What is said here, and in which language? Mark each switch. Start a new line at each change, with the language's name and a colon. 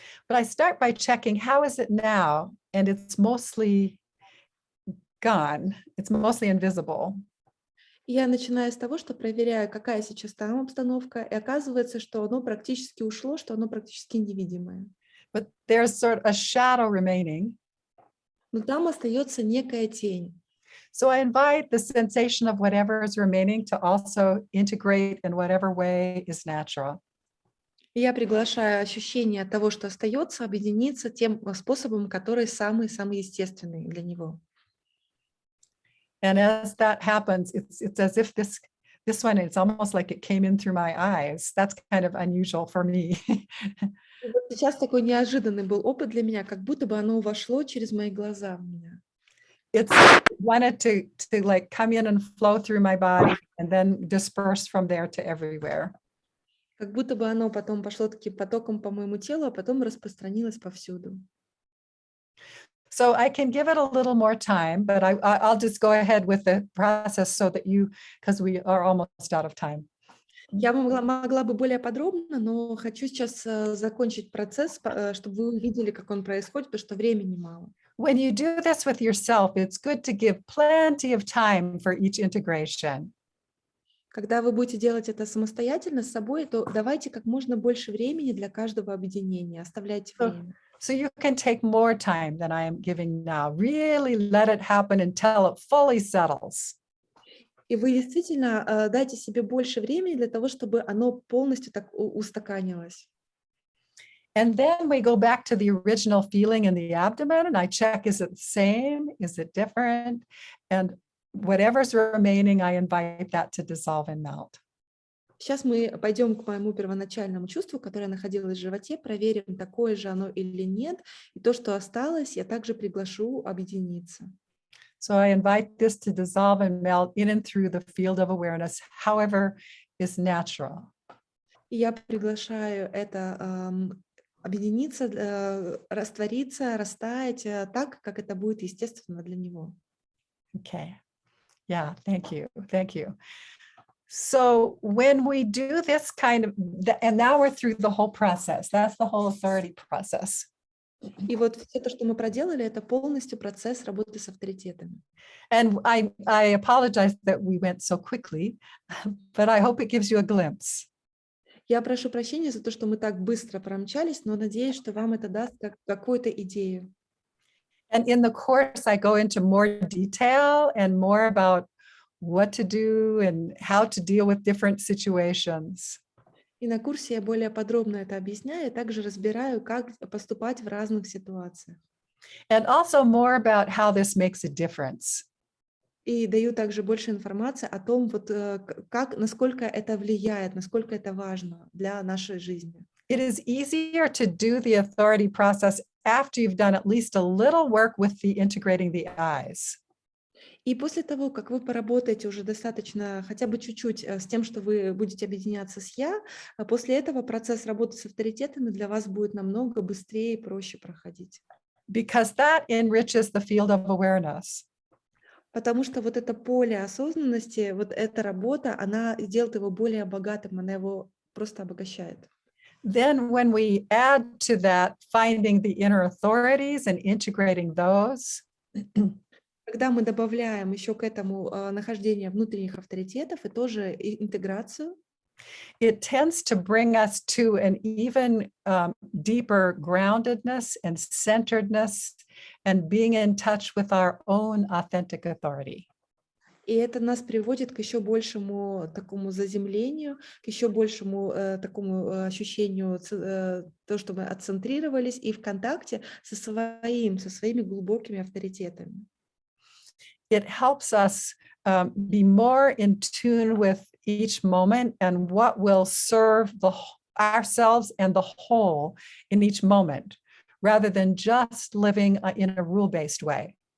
English: But I start by checking, how is it now? And it's mostly gone. It's mostly invisible.
Russian: Я начинаю с того, что проверяю, какая сейчас там обстановка, и оказывается, что оно практически ушло, что оно практически невидимое.
English: But there's sort of a shadow remaining.
Russian: Но там остается некая тень.
English: So I invite the sensation of whatever is remaining to also integrate in whatever way is natural.
Russian: И я приглашаю ощущение того, что остается, объединиться тем способом, который самый-самый естественный для него.
English: And as that happens, it's as if this one, it's almost like it came in through my eyes. That's kind of unusual for me.
Russian: И вот сейчас такой неожиданный был опыт для меня, как будто бы оно вошло через мои глаза в меня.
English: It's wanted to like come in and flow through my body and then disperse from there to everywhere.
Russian: Как будто бы оно потом пошло таким потоком по моему телу, а потом распространилось повсюду.
English: So I can give it a little more time, but I'll just go ahead with the process so that because we are almost out of time.
Russian: Я могла бы более подробно, но хочу сейчас закончить процесс, чтобы вы увидели, как он происходит, потому что времени мало.
English: When you do this with yourself, it's good to give plenty of time for each integration.
Russian: Когда вы будете делать это самостоятельно с собой, то давайте как можно больше времени для каждого объединения, оставляйте время.
English: So you can take more time than I am giving now. Really let it happen until it fully settles.
Russian: И вы действительно дайте себе больше времени для того, чтобы оно полностью так устаканилось.
English: And then we go back to the original feeling in the abdomen, and I check, is it the same? Is it different? And whatever's remaining, I invite that to dissolve and melt.
Russian: Сейчас мы пойдем к моему первоначальному чувству, которое находилось в животе, проверим, такое же оно или нет. И то, что осталось, я также приглашу объединиться.
English: So I invite this to dissolve and melt in and through the field of awareness, however is natural.
Russian: И я приглашаю это объединиться, раствориться, растаять так, как это будет естественно для него.
English: Okay. Yeah, thank you. Thank you. So when we do this kind of, and now we're through the whole process, that's the whole authority process.
Russian: И вот все то, что мы проделали, это полностью процесс работы с авторитетами.
English: And I apologize that we went so quickly, but I hope it gives you a glimpse.
Russian: Я прошу прощения за то, что мы так быстро промчались, но надеюсь, что вам это даст какую-то идею.
English: And in the course, I go into more detail and more about what to do and how to deal with different situations.
Russian: И на курсе я более подробно это объясняю, и также разбираю, как поступать в разных ситуациях.
English: And also more about how this makes a difference.
Russian: И даю также больше информации о том, вот, насколько это влияет, насколько это важно для нашей жизни.
English: It is easier to do the authority process after you've done at least a little work with the integrating the eyes.
Russian: И после того, как вы поработаете уже достаточно, хотя бы чуть-чуть с тем, что вы будете объединяться с «я», после этого процесс работы с авторитетами для вас будет намного быстрее и проще проходить.
English: Because that enriches the field of awareness.
Russian: Потому что вот это поле осознанности, вот эта работа, она делает его более богатым, она его просто обогащает.
English: Then when we add to that finding the inner authorities and integrating those,
Russian: когда мы добавляем еще к этому нахождение внутренних авторитетов и тоже интеграцию,
English: it tends to bring us to an even deeper groundedness and centeredness and being in touch with our own authentic authority.
Russian: И это нас приводит к еще большему такому заземлению, к еще большему такому ощущению, то, что мы отцентрировались и в контакте со своими глубокими авторитетами.
English: It helps us be more in tune with each moment and what will serve ourselves and the whole in each moment, rather than just living in a rule-based way.